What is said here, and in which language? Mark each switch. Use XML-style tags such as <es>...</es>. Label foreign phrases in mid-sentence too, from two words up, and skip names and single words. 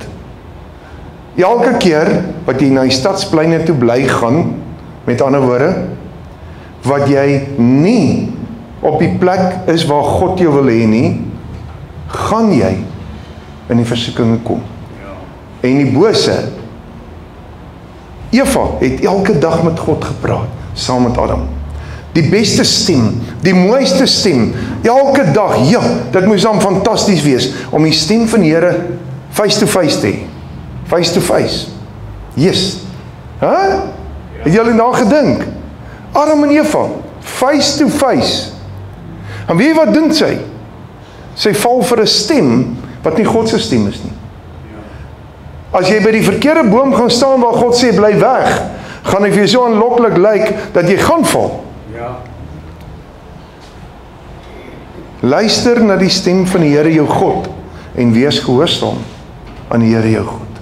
<af>Elke keer wat jy na die stadspleine toe bly gaan, met ander woorde, wat jy nie op die plek is waar God jou wil hê nie, gaan jy in die versoekinge kom. Ja. En die bose, Eva het elke dag met God gepraat, saam met Adam. Die beste stem, die mooiste stem, elke dag, ja, dit moes dan fantasties wees, om die stem van die Here</af> <en>face to face</en> <af>te hê.</af> <en>Face to face. Yes.</en> <af>Het julle na gedink? Adam en Eva,</af> <en>face to face.</en> <af>En weet jy wat doen sy? Sy val vir 'n stem, wat nie God se stem is nie. As jy by die verkeerde boom gaan staan waar God sê, bly weg, gaan hy vir jou so aanloklik lyk, dat jy gaan val. Ja. Luister na die stem van die Here jou God, en wees gehoorsaam aan die Here jou God.</af>